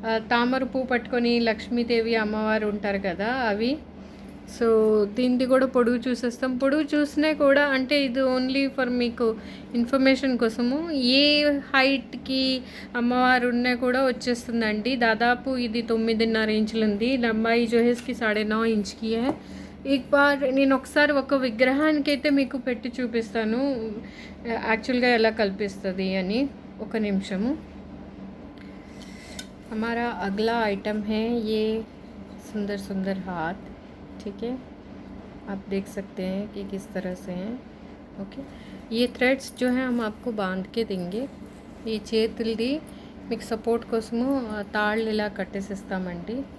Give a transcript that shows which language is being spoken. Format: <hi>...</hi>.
<te>తామర పువ్వు పట్టుకొని లక్ష్మీదేవి అమ్మవారు ఉంటారు కదా, అవి. సో దీనిది కూడా పొడుగు చూసేస్తాం. పొడుగు చూసినా కూడా అంటే ఇది ఓన్లీ ఫర్ మీకు ఇన్ఫర్మేషన్ కోసము. ఏ హైట్కి అమ్మవారు ఉన్నా కూడా వచ్చేస్తుందండి. దాదాపు ఇది 9.5 ఇంచులు ఉంది.</te> <hi>లంబాయి जो है इसकी 9.5 इंच की है.</hi> <te>నేను ఒకసారి ఒక విగ్రహానికి అయితే మీకు పెట్టి చూపిస్తాను యాక్చువల్గా ఎలా కల్పిస్తుంది అని. ఒక నిమిషము.</te> <hi>हमारा अगला आइटम है ये सुंदर सुंदर हाथ, ठीक है, आप देख सकते हैं कि किस तरह से हैं. ओके, ये थ्रेड्स जो हैं हम आपको बांध के देंगे.</hi> <te>ఈ చేతులది మీకు సపోర్ట్ కోసము తాళ్ళు ఇలా కట్టేసిస్తామండి.</te>